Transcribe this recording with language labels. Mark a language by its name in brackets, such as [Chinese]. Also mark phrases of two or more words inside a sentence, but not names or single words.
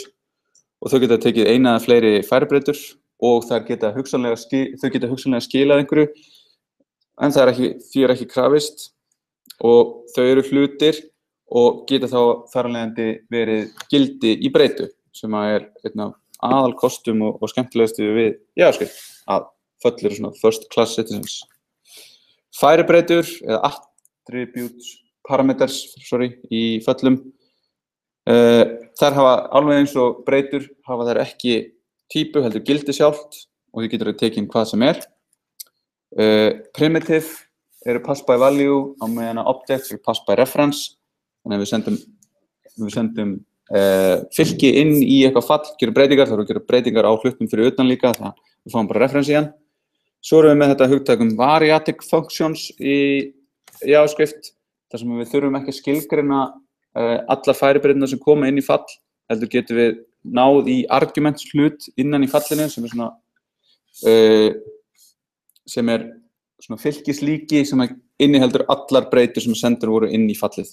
[Icelandic] og þau geta tekið eina eða fleiri færibreytur og þau geta hugsanlega skilað einhverju en því er ekki krafist og þau eru hlutir og geta þá þar af leiðandi verið gildi í breytu sem einn af aðalkostum og skemmtilegustu við JavaScript að föll eru svona [English] first class citizens. [Icelandic] Færibreytur eða [English] attributes parameters [Icelandic] í föllum þær hafa alveg eins og breytur hafa þær ekki típu heldur gildi sjálft og því getur þau tekið hvað sem Primitive eru [English] pass by value [Icelandic] á meðan objects eru [English] pass by reference [Icelandic] þannig að við sendum fylki inn í eitthvað fall, gerum breytingar, þá erum við að gera breytingar á hlutum fyrir utan líka þannig að við fáum bara reference í hann. Svo erum við með þetta hugtak [English] variatic functions [Icelandic] í JavaScript þar sem við þurfum ekki að skilgreina allar færibreyturnar sem koma inn í fall heldur getum við náð í arguments hlut innan í fallinu sem svona fylkislíki sem inniheldur allar breytur sem sendur voru inn í fallið.